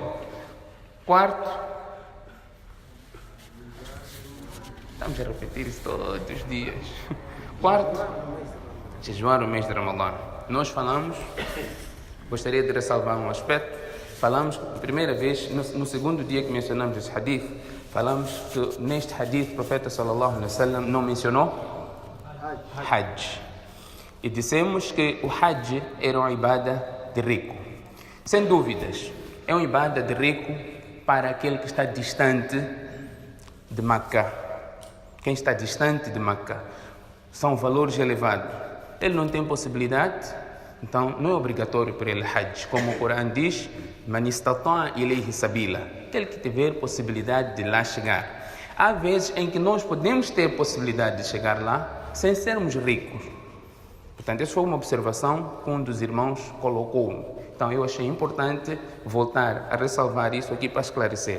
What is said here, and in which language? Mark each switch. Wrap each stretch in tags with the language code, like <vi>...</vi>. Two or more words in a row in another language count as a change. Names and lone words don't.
<pt>Quarto, estamos a repetir isso todos os dias. Quarto, jejuar o mês de Ramadã. Nós falamos, gostaria de ressalvar um aspecto. Falamos, primeira vez, no segundo dia que mencionamos esse hadith, falamos que neste hadith o profeta</pt> <ar>صلى الله عليه وسلم</ar> <pt>não mencionou Hajj. E dissemos que o Hajj era uma ibada de rico. Sem dúvidas, é uma ibada de rico para aquele que está distante de Meca. Quem está distante de Meca são valores elevados. Ele não tem possibilidade, então não é obrigatório para ele Hajj. Como o Corão diz,</pt> <ar>من استطاع إليه سبيلا.</ar> <pt>Aquele que tiver possibilidade de lá chegar. Há vezes em que nós podemos ter possibilidade de chegar lá sem sermos ricos. Portanto, essa foi uma observação que um dos irmãos colocou. Então, eu achei importante voltar a ressalvar isso aqui para esclarecer.</pt>